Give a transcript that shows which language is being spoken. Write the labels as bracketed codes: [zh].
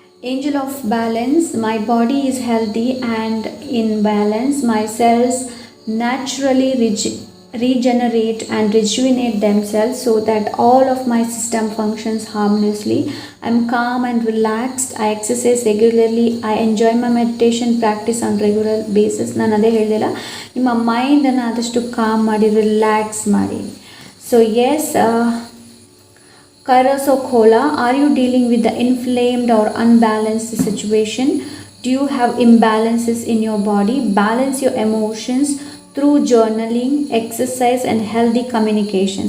[en] Angel of balance, my body is healthy and in balance, my cells naturally regenerate and rejuvenate themselves so that all of my system functions harmoniously. I'm calm and relaxed, I exercise regularly, I enjoy my meditation practice on regular basis. [kn] ನಾನು ಅದೇ ಹೇಳಿದೆಲ್ಲ, ನಿಮ್ಮ ಮೈಂಡನ್ನು ಆದಷ್ಟು com ಮಾಡಿ relax ಮಾಡಿ. [en] So yes, Kairosokola, are you dealing with the inflamed or unbalanced situation? Do you have imbalances in your body? Balance your emotions through journaling, exercise and healthy communication.